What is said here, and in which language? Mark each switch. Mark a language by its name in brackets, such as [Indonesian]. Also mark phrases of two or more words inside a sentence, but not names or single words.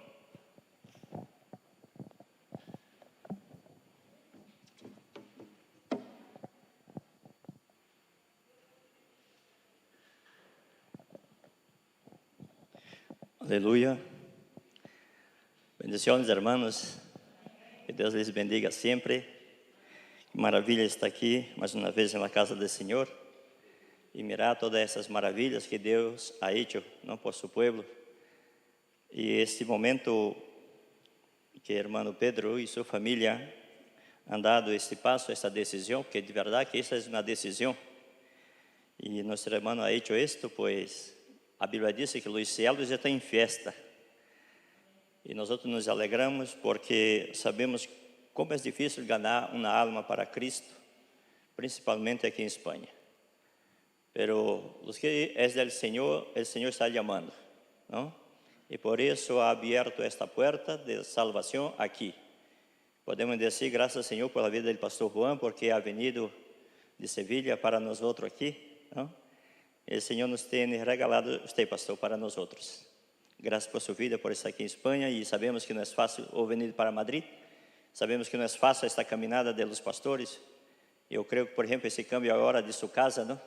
[Spanish] Aleluya. Bendiciones, hermanos. [Portuguese] Que Deus [Spanish] les bendiga [Portuguese] sempre. Que maravilha estar aqui mais uma vez na casa do Senhor e mirar todas essas maravilhas que Deus [Spanish] ha hecho, [Portuguese] não, por seu povo. E este momento que o irmão Pedro e sua família [Spanish] han dado [Portuguese] este passo, esta decisão, porque de verdade que esta é uma decisão. E nosso irmão [Spanish] ha hecho esto, [Portuguese] pois a Bíblia diz que os céus já estão em festa. E nós nos alegramos porque sabemos como é difícil ganhar uma alma para Cristo, principalmente aqui em Espanha. Pero os que é do Senhor, o Senhor está chamando, não? E por isso ha aberto esta porta de salvação aqui. Podemos dizer graças ao Senhor pela vida do pastor Juan, porque [Spanish] ha venido [Portuguese] de Sevilha para nós outros aqui, não? O Senhor nos tem regalado este pastor para nós outros. Graças por sua vida, por estar aqui em Espanha, e sabemos que não é fácil ou venir para Madrid. Sabemos que não é fácil esta caminhada dos pastores. Eu creio que, por exemplo, esse câmbio agora de sua casa, não?